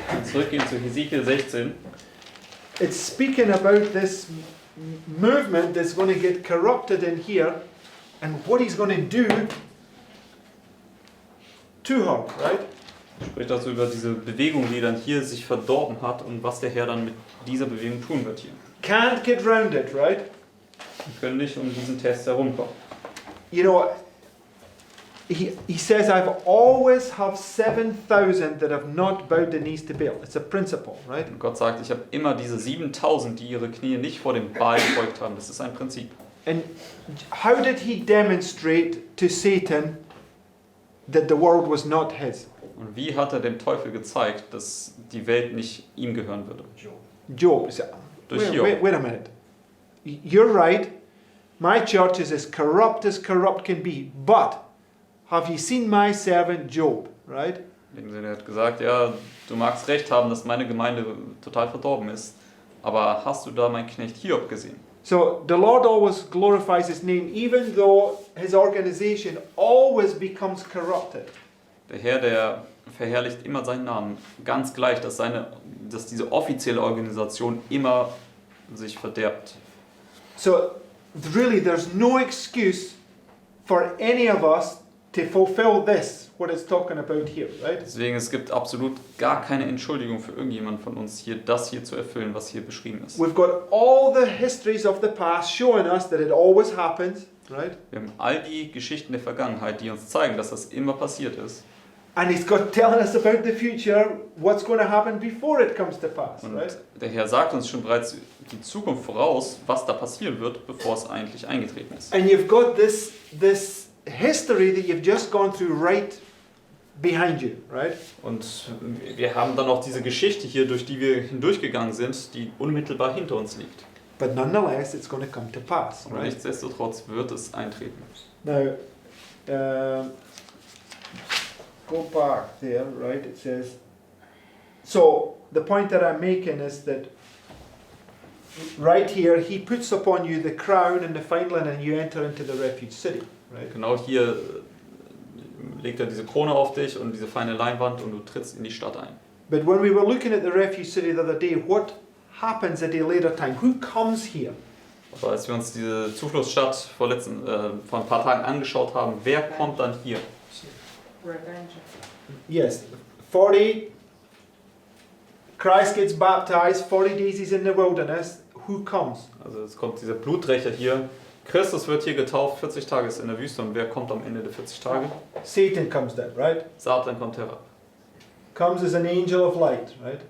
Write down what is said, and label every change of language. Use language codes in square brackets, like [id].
[de] Zurückgehen zu Hesekiel 16. [en] it's speaking about this movement that's going to get corrupted in here and what he's going to do to her, right? [de] Spricht also über diese Bewegung, die dann hier sich verdorben hat und was der Herr dann mit dieser Bewegung tun wird hier. [en] Can't get round it, right? [de] Wir können nicht um diesen Test herumkommen. [en] You know, he says, I've always have 7,000 that have not bowed the knees to Baal. It's a principle, right? [de] Und Gott sagt, ich habe immer diese 7000, die ihre Knie nicht vor dem Baal gebeugt haben. Das ist ein Prinzip. [en] And how did he demonstrate to Satan that the world was not his? [de] Und wie hat er dem Teufel gezeigt, dass die Welt nicht ihm gehören würde? [en] Job said, [de] Durch Hiob. [en] wait a minute. You're right. My church is as corrupt can be. But have you seen my servant Job, right? [de] In dem Sinne, er hat gesagt, ja, du magst recht haben, dass meine Gemeinde total verdorben ist, aber hast du da meinen Knecht Hiob gesehen? [en] So the Lord always glorifies his name, even though his organization always becomes corrupted. [de] Der Herr, der verherrlicht immer seinen Namen, ganz gleich, dass diese offizielle Organisation immer sich verderbt. [en] So really there's no excuse for any of us to fulfill this, what it's talking about here, right? [de] Deswegen, es gibt absolut gar keine Entschuldigung für irgendjemand von uns hier, das hier zu erfüllen, was hier beschrieben ist. [en] We've got all the histories of the past showing us that it always happens, right? [de] Wir haben all die Geschichten der Vergangenheit, die uns zeigen, dass das immer passiert ist. [en] And he's got telling us about the future, what's going to happen before it comes to pass, [de] Und [en] right? [de] der Herr sagt uns schon bereits die Zukunft voraus, was da passieren wird, bevor es eigentlich eingetreten ist. [en] And you've got this history that you've just gone through right behind you, right? [de] Und wir haben dann auch diese Geschichte hier, durch die wir hindurchgegangen sind, die unmittelbar hinter uns liegt. [en] But nonetheless, it's going to come to pass, [de] Aber [en] right? [de] nichtsdestotrotz wird es eintreten. [en] Now, go back there, right? It says, so the point that I'm making is that right here, he puts upon you the crown and the fine linen, and you enter into the refuge city, right? [de] Genau hier legt er diese Krone auf dich und diese feine Leinwand und du trittst in die Stadt ein. [en] But when we were looking at the refuge city the other day, what happens at a later time? Who comes here? [de] Aber als wir uns diese Zufluchtsstadt vor ein paar Tagen angeschaut haben, wer kommt dann hier? [en] Revenge. Yes, 40, Christ gets baptized, 40 days he's in the wilderness. Who comes? [de] Also es kommt dieser Bluträcher hier. Christus wird hier getauft, 40 Tage ist in der Wüste und wer kommt am Ende der 40 Tage? [en] Satan comes down, right? [de] Satan kommt herab. [en] Comes as an angel of light, right?